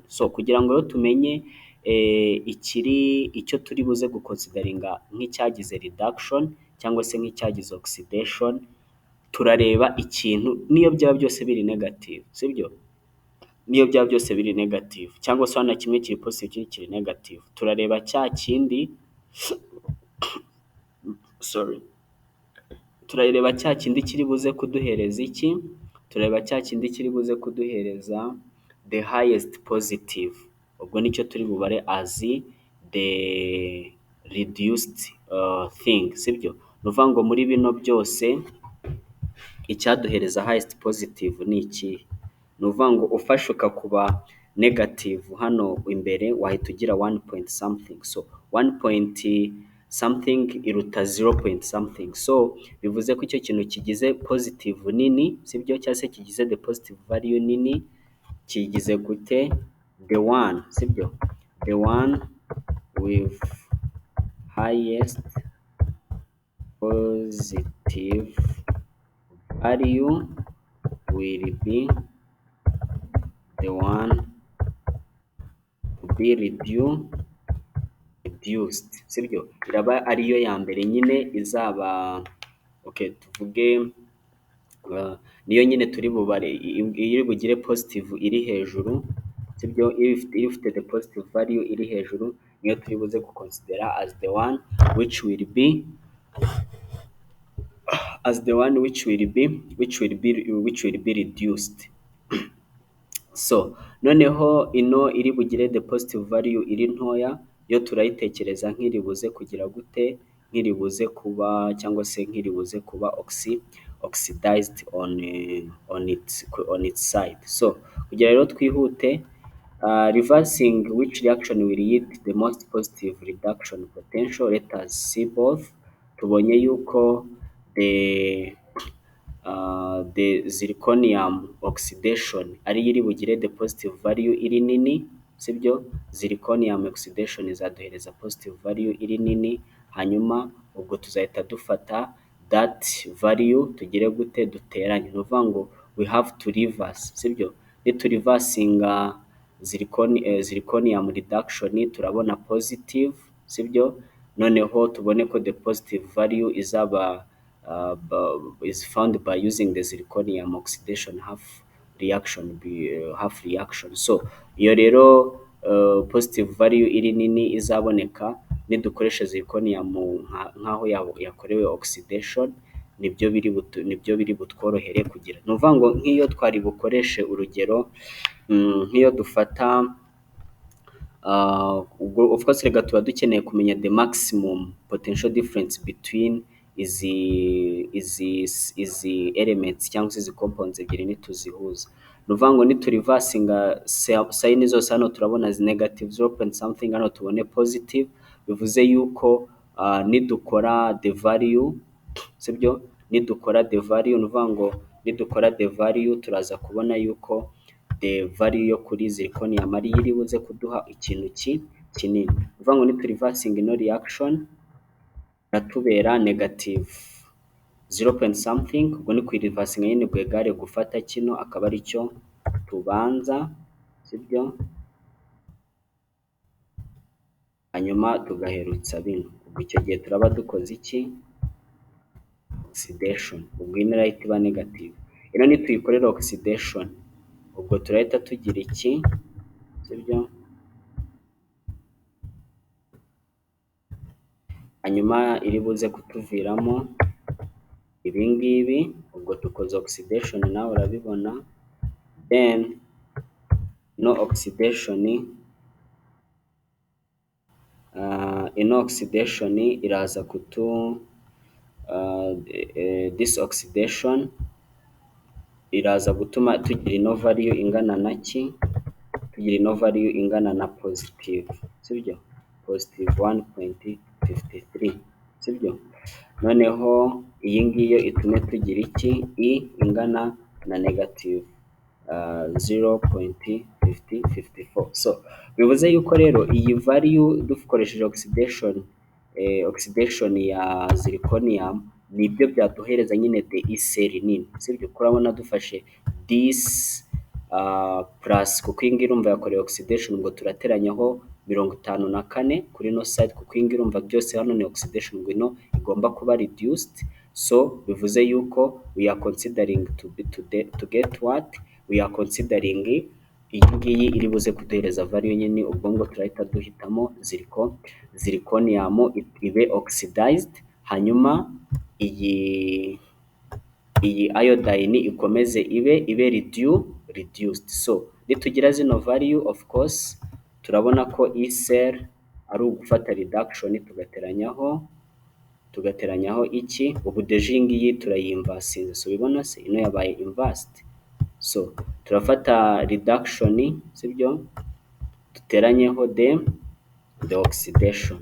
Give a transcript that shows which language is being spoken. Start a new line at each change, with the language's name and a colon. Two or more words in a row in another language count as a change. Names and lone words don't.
Kinyarwanda: So kugira ngo rero tumenye icyo turi buze guconsideringa nk'icyagize reduction cyangwa se nk'icyagize oxidation, turareba ikintu niyo byaba byose biri negative, sibyo, niyo byaba byose biri negative cyangwa se hano kimwe kiri positive ikindi kiri negative, turareba cya kindi turareba cya kindi kiri buze kuduhereza iki, turareba cya kindi kiri buze kuduhereza
English: the highest positive,
Kinyarwanda: ubwo nicyo turi bubare
English: as the reduced thing,
Kinyarwanda: sibyo, nuvuga ngo muri bino byose icyaduhereza
English: highest positive
Kinyarwanda: ni iki, nuvuga ngo ufashe ukakuba negative hano imbere wahita ugira 1
English: point something, so 1 point something
Kinyarwanda: iruta 0
English: point something,
Kinyarwanda: so bivuze ko icyo kintu kigize positive nini, sibyo, cyangwa se kigize
English: the positive value
Kinyarwanda: nini, kigize gute,
English: the one, sibyo, the one with highest positive value will be the one to be reduced,
Kinyarwanda: sibyo, iraba ariyo ya mbere nyine izaba okay, tuvuge niyo nyine turi bubare iri bugire positive iri hejuru, sibyo, ifite
English: the positive value
Kinyarwanda: iri hejuru niyo turi buze guconsidera
English: as the one which will be reduced.
Kinyarwanda: So noneho ino iri bugire
English: the positive value
Kinyarwanda: iri ntoya yo turayitekereza nk'iri buze kugira gute, nk'iri buze kuba cyangwa se nk'iri buze kuba oxidized
English: on its side.
Kinyarwanda: So kugira rero twihute,
English: reversing which reaction will yield the most positive reduction potential, let us see both.
Kinyarwanda: Tubonye yuko
English: the zirconium oxidation
Kinyarwanda: ari iri bugire
English: the positive value
Kinyarwanda: iri nini, sibyo, zirconium oxidation izaduhereza
English: positive value
Kinyarwanda: iri nini, hanyuma ubwo tuzahita dufata
English: that value
Kinyarwanda: tugire gute, duteranye, ni ukuvuga ngo
English: we have to reverse,
Kinyarwanda: sibyo, niturivasinga zirconium reduction turabona positive, sibyo, noneho tubone ko
English: the positive value
Kinyarwanda: izaba
English: is found by using the zirconium oxidation half reaction.
Kinyarwanda: So iyo rero
English: positive value
Kinyarwanda: iri nini izaboneka nidukoresha zirconium nk'aho yakorewe oxidation, nibyo biri butworohere kugira. Ni ukuvuga ngo nk'iyo twari bukoreshe urugero, nk'iyo dufata
English: of course
Kinyarwanda: reka tuba dukeneye kumenya
English: the maximum potential difference between
Kinyarwanda: izi elements cyangwa se izi compounds ebyiri nituzihuza. Ni ukuvuga ngo niturivasinga sayini zose, hano turabona negative 0
English: point something,
Kinyarwanda: hano tubone positive, bivuze yuko nidukora
English: the value,
Kinyarwanda: sibyo, nidukora
English: the value,
Kinyarwanda: ni ukuvuga ngo nidukora
English: the value
Kinyarwanda: turaza kubona yuko
English: the value
Kinyarwanda: yo kuri zirconium ari iri buze kuduha ikintu kinini. Ni ukuvuga ngo niturivasinga ino reaction iratubera negative 0
English: point something,
Kinyarwanda: ubwo ni kuyirivasinga nyine bwegare gufata kino akaba ari cyo tubanza, sibyo, hanyuma tugaherutsa bino. Ubwo icyo gihe turaba dukoze iki? Oxidation. Ubwo ino irahita iba negative. Ino nituyikorera oxidation, ubwo turahita tugira iki? Sibyo, hanyuma iri buze kutuviramo ibi ngibi. Ubwo dukoze oxidation, nawe urabibona, then no oxidation, ino oxidation iraza
English: this oxidation
Kinyarwanda: iraza gutuma tugira ino value ingana na ki? Tugira ino value ingana na positive, sibyo, positive 1.53, sibyo. Noneho iyi ngiyo itume tugira iki? Ingana na negative 0.54. So bivuze yuko rero iyi value dukoresheje oxidation ya zirconium nibyo byaduhereza nyine
English: the cell
Kinyarwanda: nini, sibyo. Kurabona dufashe
English: this plus,
Kinyarwanda: kuko iyi ngiyi irumva yakorewe oxidation, ubwo turateranyaho 54 kuri no side, kuko iyi ngiyi irumva byose hano ni oxidation, ngo ino igomba kuba reduced. So bivuze yuko
English: we are considering to get what? We are considering
Kinyarwanda: iyi ngiyi iri buze kuduhereza value nyine, ubwo ngo turahita duhitamo zirconium ibe oxidized, hanyuma iyi iodine ikomeze ibe reduced. So nitugira zino value,
English: of course
Kinyarwanda: turabona ko cell ari ugufata reduction tugateranyaho iki? Ubu deje iyi ngiyi turayinvasinze, so bibona se ino yabaye inversed. So turafata reduction, sibyo, duteranyeho
English: the oxidation.